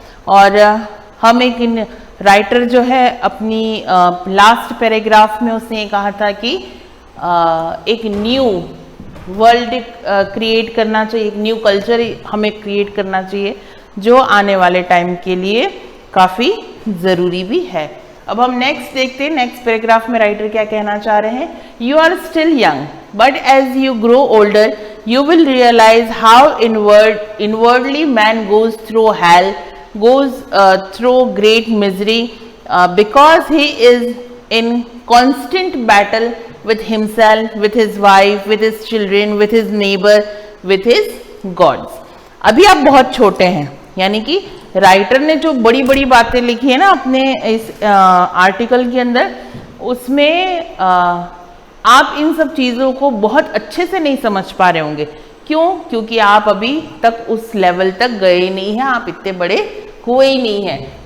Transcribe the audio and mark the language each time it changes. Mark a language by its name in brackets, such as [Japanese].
[Hindi] और हम एक राइटर जो है अपनी लास्ट पैराग्राफ में उसने कहा था कि एक न्यू वर्ल्ड क्रिएट करना चाहिए, एक न्यू कल्चर हमें क्रिएट करना चाहिए जो आने वाले टाइम के लिए काफ़ी ज़रूरी भी है। अब हम नेक्स्ट देखते हैं, नेक्स्ट पैराग्राफ में राइटर क्या कहना चाह रहे हैं। [English] You are still young but as you grow older you will realise how inwardly man goes through hell, goes through great misery because he is in constant battle with himself, with his wife, with his children, with his neighbor, with his gods। [Hindi] अभी आप बहुत छोटे हैं, यानी कि writer ने जो बड़ी बड़ी बातें लिखी है ना अपने इस आर्टिकल के अंदर, उसमें आप इन सब चीज़ों को बहुत अच्छे से नहीं समझ पा रहे होंगे। क्यों? क्योंकि आप अभी तक उस लेवल तक गए नहीं हैं, आप इतने बड़े हुए ही नहीं हैं।